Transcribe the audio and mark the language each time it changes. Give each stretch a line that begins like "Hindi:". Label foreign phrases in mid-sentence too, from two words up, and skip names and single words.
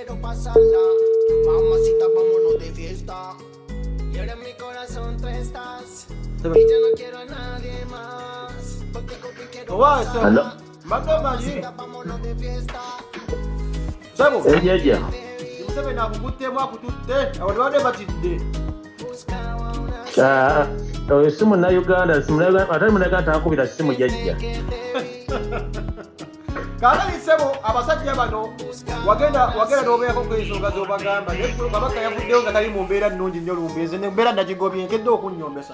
Spanish: pasarla. Mamacita, vámonos de fiesta. Y ahora en mi corazón tú estás. Y ya no quiero a nadie más. Contigo que quiero pasarla. Mamacita, vámonos de fiesta.
Ganda: Sebo. Ejeja. Museveni akukuttemu akututte abo tebadde batidde. Oyo si Munnayuganda, atali Munnayuganda takubira simu jjajja. Kaakali Sebo abasajja bano wagenda n'obeerako ensonga z'obagamba naye Kabaka yavuddeyo nga tali mu mbeera nnungi nnyo lumbeeze nembeera nagigobye nkedde okunnyombesa.